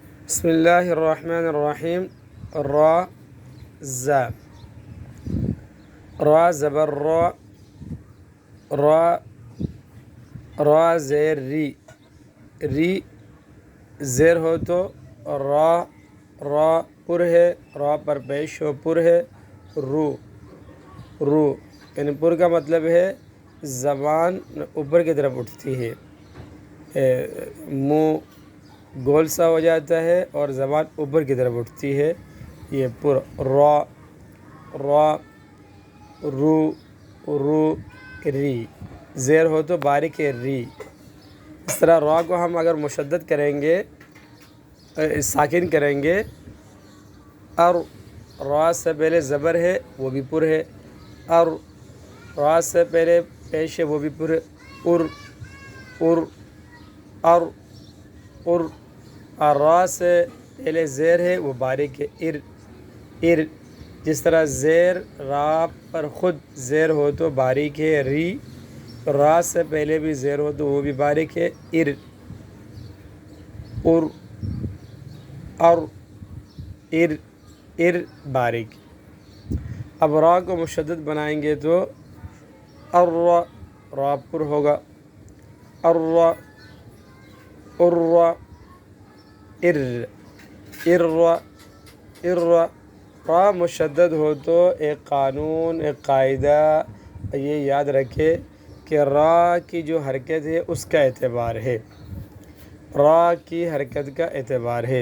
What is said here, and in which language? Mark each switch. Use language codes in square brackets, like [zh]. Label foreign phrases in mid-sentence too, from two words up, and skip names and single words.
[ar] بسم اللہ الرحمن الرحیم۔ [ur] را زا، را زبر را، را را زیر ری، ری زیر ہو تو را، را پر ہے، را پر پیش ہو پر ہے، رو، رو یعنی پر کا مطلب ہے زبان اوپر کی طرف اٹھتی ہے، منہ گول سا ہو جاتا ہے اور زبان اوپر کی طرف اٹھتی ہے، یہ پر۔ را، را، رو، رو، ری زیر ہو تو باریک ہے ری۔ اس طرح را کو ہم اگر مشدد کریں گے، ساکن کریں گے، اور را سے پہلے زبر ہے وہ بھی پر ہے، اور را سے پہلے پیش ہے وہ بھی پر ہے، ار، ار، اور را سے پہلے زیر ہے وہ باریک ہے، ار، ار۔ جس طرح زیر را پر خود زیر ہو تو باریک ہے ری، را سے پہلے بھی زیر ہو تو وہ بھی باریک ہے، ار، ار، اور، ار، ار باریک۔ اب را کو مشدد بنائیں گے تو ارا، را پر ہوگا، ارا، ارا، ار، ارا، ارا۔ را مشدد ہو تو ایک قانون، ایک قاعدہ یہ یاد رکھے کہ را کی جو حرکت ہے اس کا اعتبار ہے، را کی حرکت کا اعتبار ہے۔